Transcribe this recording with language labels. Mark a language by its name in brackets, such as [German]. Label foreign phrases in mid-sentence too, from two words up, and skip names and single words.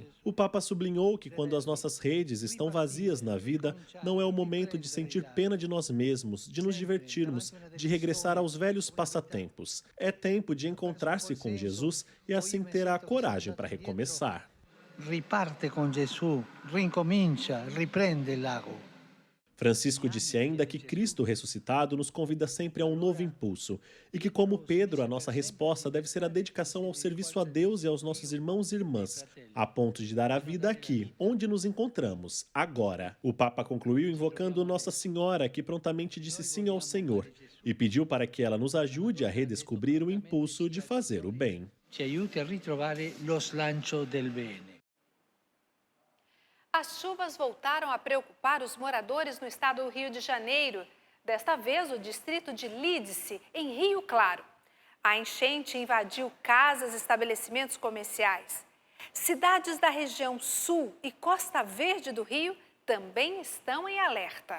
[Portuguese] O Papa sublinhou que quando as nossas redes estão vazias na vida, não é o momento de sentir pena de nós mesmos, de nos divertirmos, de regressar aos velhos passatempos. É tempo de encontrar-se com Jesus e assim ter a coragem para recomeçar. [Italian] Riparte [Portuguese] com Jesus, [Italian] ricomincia, riprende il lago. [Portuguese] Francisco disse ainda que Cristo ressuscitado nos convida sempre a um novo impulso e que, como Pedro, a nossa resposta deve ser a dedicação ao serviço a Deus e aos nossos irmãos e irmãs, a ponto de dar a vida aqui, onde nos encontramos, agora. O Papa concluiu invocando Nossa Senhora, que prontamente disse sim ao Senhor, e pediu para que ela nos ajude a redescobrir o impulso de fazer o bem. [Italian] Ci aiuti a ritrovare lo slancio del bene. [Portuguese] As chuvas voltaram a preocupar os moradores no estado do Rio de Janeiro. Desta vez, o distrito de Lídice, em Rio Claro. A enchente invadiu casas e estabelecimentos comerciais. Cidades da região sul e Costa Verde do Rio também estão em alerta.